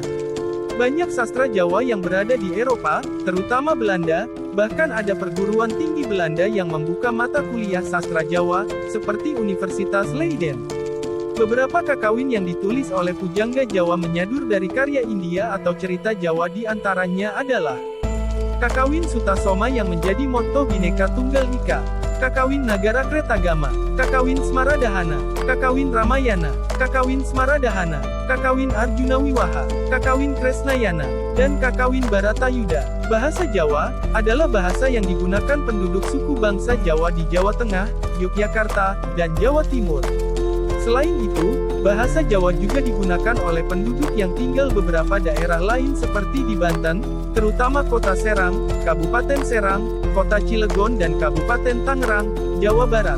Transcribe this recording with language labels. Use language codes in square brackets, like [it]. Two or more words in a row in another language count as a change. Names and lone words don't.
[id] Banyak sastra Jawa yang berada di Eropa, terutama Belanda, bahkan ada perguruan tinggi Belanda yang membuka mata kuliah sastra Jawa, seperti Universitas Leiden. Beberapa kakawin yang ditulis oleh pujangga Jawa menyadur dari karya India atau cerita Jawa di antaranya adalah Kakawin Sutasoma yang menjadi motto Bhinneka Tunggal Ika, Kakawin Nagara Kretagama, Kakawin Smaradahana, Kakawin Ramayana, Kakawin Smaradahana, Kakawin Arjuna Wiwaha, Kakawin Kresnayana, dan Kakawin Baratayuda. Bahasa Jawa adalah bahasa yang digunakan penduduk suku bangsa Jawa di Jawa Tengah, Yogyakarta, dan Jawa Timur. Selain itu, bahasa Jawa juga digunakan oleh penduduk yang tinggal beberapa daerah lain seperti di Banten, terutama Kota Serang, Kabupaten Serang, Kota Cilegon dan Kabupaten Tangerang, Jawa Barat.